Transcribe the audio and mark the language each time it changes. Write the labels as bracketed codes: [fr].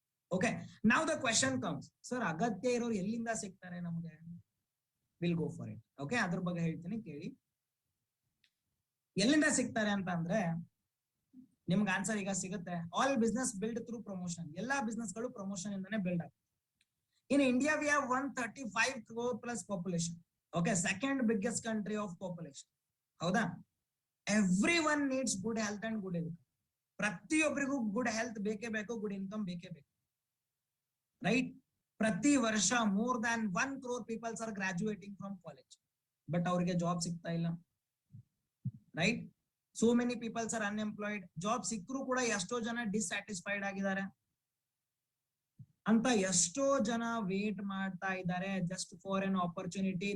[kn] Okay, ನಾವ್ the question comes, sir ಅಗತ್ಯ ಇರೋರು ಎಲ್ಲಿಂದ ಸಿಗ್ತಾರೆ ನಮ್ಗೆ? [en] Will go for it. [kn] Okay, ಅದ್ರ ಬಗ್ಗೆ ಹೇಳ್ತೀನಿ ಕೇಳಿ. ಎಲ್ಲಿಂದ ಸಿಗ್ತಾರೆ ಅಂತ ಅಂದ್ರೆ ನಿಮ್ಗೆ ಆನ್ಸರ್ ಈಗ ಸಿಗುತ್ತೆ. [en] All business build through promotion. [kn] ಎಲ್ಲಾ ಬಿಸ್ನೆಸ್ ಗಳು ಪ್ರಮೋಷನ್ ಇಂದಾನೆ ಬಿಲ್ಡ್ ಆಗುತ್ತೆ. [en] In India, we have 135 crore plus population. Okay, second biggest country of population. [kn] ಹೌದಾ? [en] Everyone needs good health and good income. [kn] ಪ್ರತಿಯೊಬ್ಬರಿಗೂ ಗುಡ್ ಹೆಲ್ತ್ ಬೇಕೇ ಬೇಕು, ಗುಡ್ ಇನ್ಕಮ್ ಬೇಕೇ ಬೇಕು, ರೈಟ್? ಪ್ರತಿ ವರ್ಷ [en] more than 1 crore peoples are graduating from college, but [kn] ಅವ್ರಿಗೆ job ಸಿಗ್ತಾ ಇಲ್ಲ, [en] Right? So many peoples are unemployed. [kn] Job ಸಿಕ್ಕರೂ ಕೂಡ ಎಷ್ಟೋ ಜನ ಡಿಸ್ಸ್ಯಾಟಿಸ್ಫೈಡ್ ಆಗಿದ್ದಾರೆ ಅಂತ ಎಷ್ಟೋ ಜನ ವೇಟ್ ಮಾಡ್ತಾ ಇದ್ದಾರೆ [en] Just for an opportunity.